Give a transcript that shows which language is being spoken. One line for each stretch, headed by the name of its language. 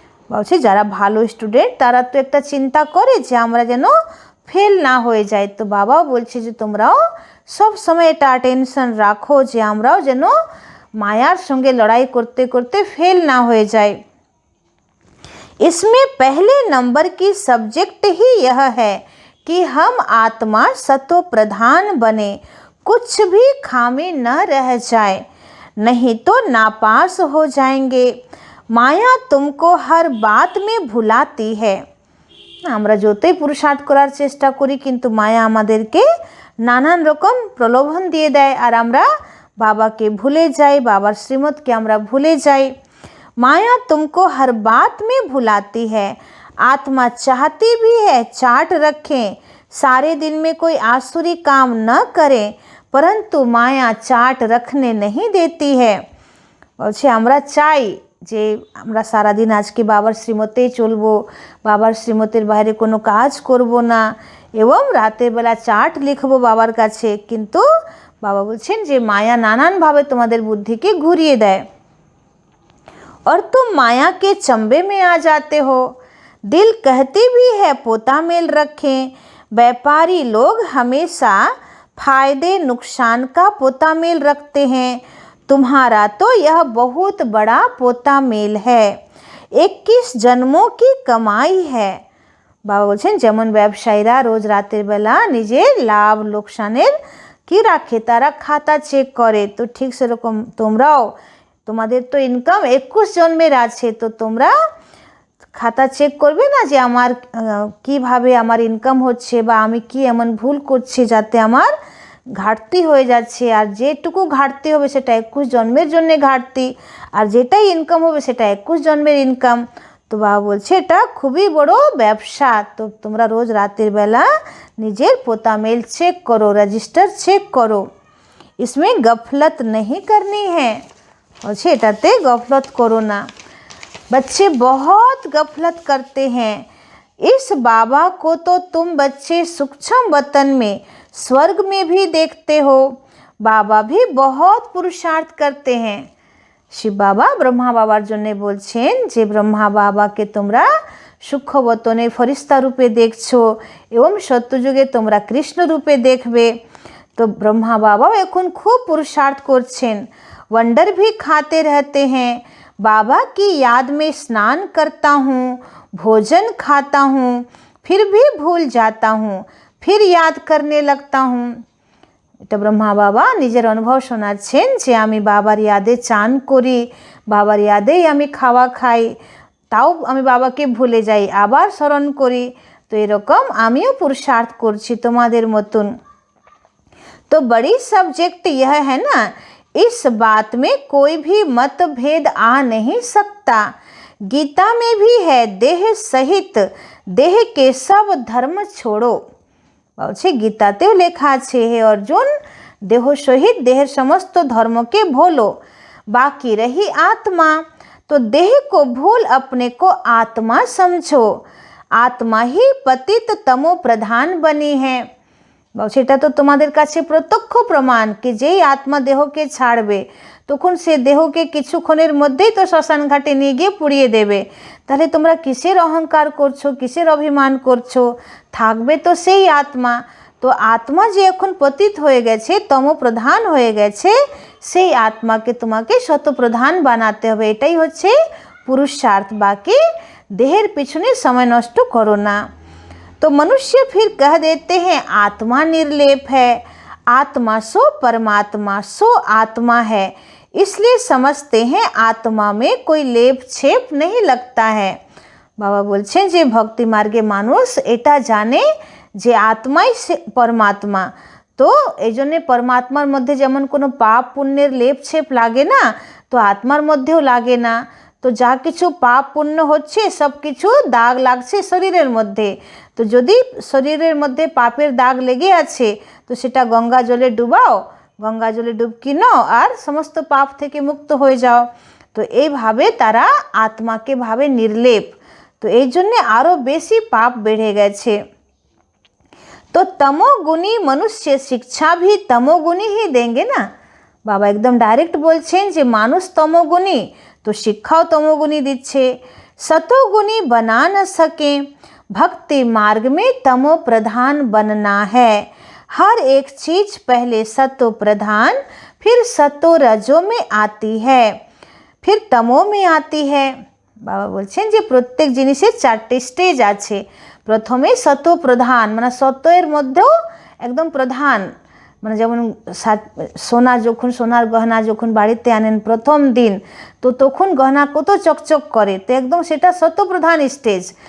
Bangla: বলছে যারা ভালো স্টুডেন্ট তারা তো একটা চিন্তা করে যে আমরা যেন ফেল না হয়ে যাই। তো বাবাও বলছে যে তোমরাও সব সময় এটা টেনশন রাখো যে আমরাও যেন মায়ার সঙ্গে লড়াই করতে করতে ফেল না হয়ে যাই।
Hindi: इसमें पहले नंबर की सब्जेक्ट ही यह है कि हम आत्मा सतो प्रधान बने, कुछ भी खामी न रह जाए, नहीं तो नापास हो जाएंगे। माया तुमको हर बात में भुलाती है।
Bangla: আমরা যতই পুরুষার্থ করার চেষ্টা করি কিন্তু মায়া আমাদেরকে নানান রকম প্রলোভন দিয়ে দেয় আর আমরা বাবাকে ভুলে যাই, বাবার শ্রীমতকে আমরা ভুলে যাই।
Hindi: माया तुमको हर बात में भुलाती है, आत्मा चाहती भी है चाट रखें, सारे दिन में कोई आसुरी काम न करें, परंतु माया चाट रखने नहीं देती है।
Bangla: বলছে আমরা চাই যে আমরা সারাদিন আজকে বাবার শ্রীমতেই চলবো, বাবার শ্রীমতের বাইরে কোনো কাজ করব না এবং রাতের বেলা চাট লিখবো বাবার কাছে, কিন্তু বাবা বলছেন যে মায়া নানানভাবে তোমাদের বুদ্ধিকে ঘুরিয়ে দেয়।
Hindi: और तुम माया के चंबे में आ जाते हो। दिल कहती भी है पोता मेल रखें, व्यापारी लोग हमेशा फायदे नुकसान का पोता मेल रखते हैं, तुम्हारा तो यह बहुत बड़ा पोता मेल है, 21 जन्मों की कमाई है।
Bangla: বাবা বলছেন যেমন ব্যবসায়ীরা রোজ রাতের বেলা নিজের লাভ লোকসানের কি রাখে, তারা খাতা চেক করে, তো ঠিক সেরকম তোমরাও তোমাদের তো ইনকাম 21 জন্মের আছে, তো তোমরা খাতা চেক করবে না যে আমার কিভাবে আমার ইনকাম হচ্ছে বা আমি কি এমন ভুল করছি যাতে আমার ঘাটতি হয়ে যাচ্ছে, আর যেটুকু ঘাটতি হবে সেটা 21 জন্মের জন্য ঘাটতি, আর যেটাই ইনকাম হবে সেটা 21 জন্মের ইনকাম। তো বাবা বলছে এটা খুবই বড় ব্যবসা, তো তোমরা রোজ রাতের বেলা নিজের পোতামেল চেক করো, রেজিস্টার চেক করো,
Hindi: इसमें गफलत नहीं करनी है।
Bangla: বলছে এটাতে গফলত করো না।
Hindi: बच्चे बहुत गफलत करते हैं, इस बाबा को तो तुम बच्चे सूक्ष्म वतन में स्वर्ग में भी देखते हो, बाबा भी बहुत पुरुषार्थ करते हैं।
Bangla: শিব বাবা ব্রহ্মা বাবার জন্য বলছেন যে ব্রহ্মা বাবাকে তোমরা সূক্ষ্ম বতনে ফরিস্তা রূপে দেখছো এবং সত্যযুগে তোমরা কৃষ্ণ রূপে দেখবে। তো ব্রহ্মা বাবাও এখন খুব পুরুষার্থ করছেন,
Hindi: वंडर भी खाते रहते हैं, बाबा की याद में स्नान करता हूँ, भोजन खाता हूँ, फिर भी भूल जाता हूँ, फिर याद करने लगता हूँ।
Bangla: এটা ব্রহ্মা বাবা নিজের অনুভব শোনাচ্ছেন যে আমি বাবার ইয়াদে চান করি, বাবার ইয়াদেই আমি খাওয়া খাই, তাও আমি বাবাকে ভুলে যাই, আবার স্মরণ করি, তো এরকম আমিও পুরুষার্থ করছি তোমাদের মতন।
Hindi: तो बड़ी सब्जेक्ट यह है ना, इस बात में कोई भी मतभेद आ नहीं सकता। गीता में भी है देह सहित देह के सब धर्म छोड़ो।
Bangla: বলছে গীতাতেও লেখা আছে হে অর্জুন, দেহ সহিত দেহের সমস্ত ধর্মকে ভোলো,
Hindi: बाकी रही आत्मा तो देह को भूल अपने को आत्मा समझो, आत्मा ही पतित तमो प्रधान बनी है।
Bangla: সেটা তো তোমাদের কাছে প্রত্যক্ষ প্রমাণ কি যেই আত্মা দেহকে ছাড়বে তখন সে দেহকে কিছুক্ষণের মধ্যেই তো শ্মশান ঘাটে নিয়ে গিয়ে পুড়িয়ে দেবে, তাহলে তোমরা কিসের অহংকার করছো, কিসের অভিমান করছো, থাকবে তো সেই আত্মা। তো আত্মা যে এখন পতিত হয়ে গেছে, তমপ্রধান হয়ে গেছে, সেই আত্মাকে তোমাকে শতপ্রধান বানাতে হবে, এটাই হচ্ছে পুরুষার্থ, বাকি দেহের পিছনে সময় নষ্ট করো না।
Hindi: तो मनुष्य फिर कह देते हैं आत्मा निर्लेप है, आत्मा सो परमात्मा सो आत्मा है, इसलिए समझते हैं आत्मा में कोई लेप छेप नहीं लगता है।
Bangla: बाबा বলছেন যে ভক্তি মার্গে মানুষ এটা জানে যে আত্মাই পরমাত্মা, তো এই জন্য পরমাত্মার মধ্যে যেমন কোনো পাপ পুণ্যের লেপ ছেপ লাগে না, তো আত্মার মধ্যেও লাগে না। তো যা কিছু পাপ পুণ্য হচ্ছে সব কিছু দাগ লাগছে শরীরের মধ্যে, তো যদি শরীরের মধ্যে পাপের দাগ লেগে আছে তো সেটা গঙ্গা জলে ডুবাও, গঙ্গা জলে ডুবকি নাও আর সমস্ত পাপ থেকে মুক্ত হয়ে যাও। তো এইভাবে তারা আত্মাকে ভাবে নির্লেপ, তো এই জন্যে আরও বেশি পাপ বেড়ে গেছে।
Hindi: तो तमोगुणी मनुष्य शिक्षा भी तमोगुणी ही देंगे ना।
Bangla: बाबा एकदम डायरेक्ट बोलছেন যে মানুষ তমোগুণী, तो शिक्षाओ तमोगुणी दिच्छे।
Hindi: सतोगुणी बना न सके, भक्ति मार्ग में तमो प्रधान बनना है। हर एक चीज पहले सतो प्रधान फिर सतो रजो में आती है, फिर तमो में आती है।
Bangla: বাবা বলছেন যে প্রত্যেক জিনিসের 4টে স্টেজ আছে। প্রথমে সত্য প্রধান, মানে সত্যের মধ্যেও একদম প্রধান, মানে যেমন সোনা যখন, সোনার গহনা যখন বাড়িতে আনেন প্রথম দিন, তো তখন গহনা কত চকচক করে, তো একদম সেটা সত্য প্রধান স্টেজ।